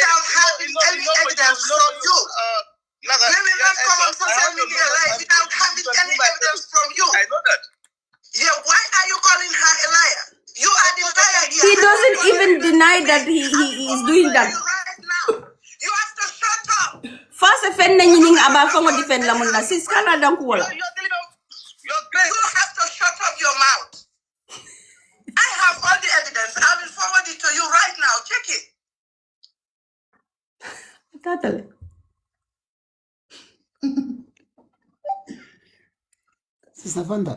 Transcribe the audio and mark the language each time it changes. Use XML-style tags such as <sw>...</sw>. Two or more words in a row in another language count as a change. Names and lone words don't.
<en>without having any evidence from you. We will not come on social media live without having any evidence from you. I know that. Yeah, why are you calling her a liar? You are the liar here. He doesn't even deny that he is doing that. Right now. You have to shut up. First offend</en> <man>na nying aba fango defend la munda sis kana dan ko wala.</man> <en>You're telling me you're great. You have to shut up your mouth. I have all the evidence. I will forward it to you right now. Check it. Tatale. Sister Fanta.</en>